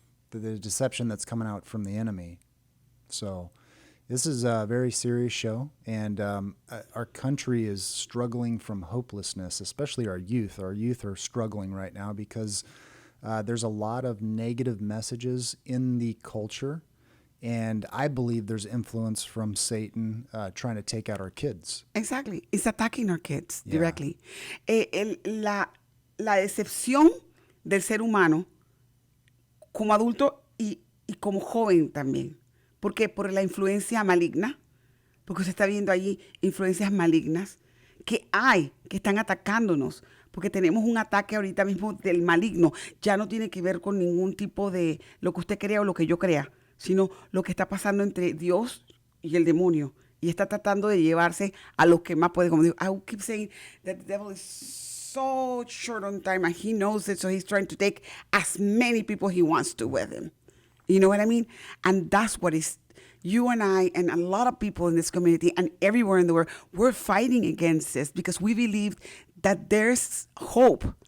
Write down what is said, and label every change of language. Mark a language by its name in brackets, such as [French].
[English] The deception that's coming out from the enemy. So this is a very serious show, and our country is struggling from hopelessness, especially our youth. Our youth are struggling right now because there's a lot of negative messages in the culture, and I believe there's influence from Satan trying to take out our kids. Exactly. It's attacking our kids directly. [Spanish] La decepción del ser humano como adulto y como joven también. ¿Por qué? Por la influencia maligna, porque se está viendo allí influencias malignas que están atacándonos, porque tenemos un ataque ahorita mismo del maligno. Ya no tiene que ver con ningún tipo de lo que usted crea o lo que yo crea, sino lo que está pasando entre Dios y el demonio. Y está tratando de llevarse a los que más puede. Como digo, [English] I keep saying that the devil is so short on time and he knows it, so he's trying to take as many people he wants to with him. You know what I mean? And that's what is you and I and a lot of people in this community and everywhere in the world, we're fighting against this because we believe that there's hope.